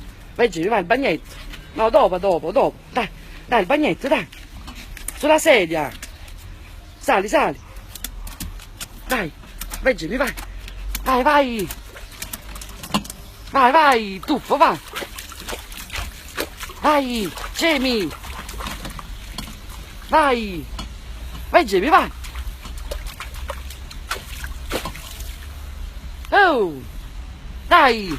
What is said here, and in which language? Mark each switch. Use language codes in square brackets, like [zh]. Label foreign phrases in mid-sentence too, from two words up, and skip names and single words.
[it] Vai Jamie, vai, il bagnetto. No, dopo. Dai, il bagnetto, dai. Sulla sedia. Sali. Dai, vai Jamie, vai. Vai, tuffo, vai. Vai, Jamie. Vai Jamie, vai. Oh, dai.